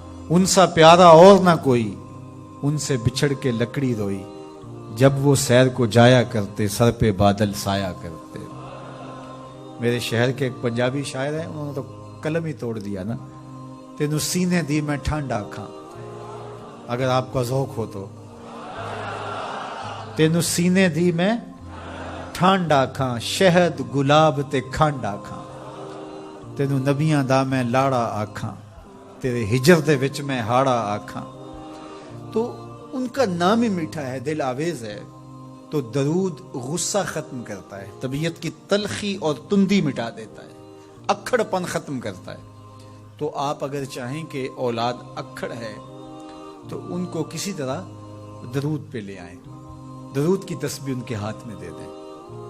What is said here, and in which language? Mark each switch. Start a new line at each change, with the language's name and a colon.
Urdu: ان سا پیارا اور نہ کوئی، ان سے بچھڑ کے لکڑی روئی. جب وہ سیر کو جایا کرتے، سر پہ بادل سایا کرتے. میرے شہر کے ایک پنجابی شاعر ہیں، انہوں نے تو قلم ہی توڑ دیا نا.
Punjabi: تینوں سینے دی میں ٹھنڈ آکھاں،
Urdu: اگر آپ کا ذوق ہو تو.
Punjabi: تینوں سینے دی میں ٹھنڈ آکھاں، شہد گلاب تے کھنڈ آکھاں. تینوں نبیاں دا میں لاڑا آکھاں، تیرے ہجر دے وچ میں ہاڑا آکھاں.
Urdu: تو ان کا نام ہی میٹھا ہے، دل آویز ہے. تو درود غصہ ختم کرتا ہے، طبیعت کی تلخی اور تندی مٹا دیتا ہے، اکھڑ پن ختم کرتا ہے. تو آپ اگر چاہیں کہ اولاد اکھڑ ہے تو ان کو کسی طرح درود پہ لے آئیں، درود کی تسبیح ان کے ہاتھ میں دے دیں.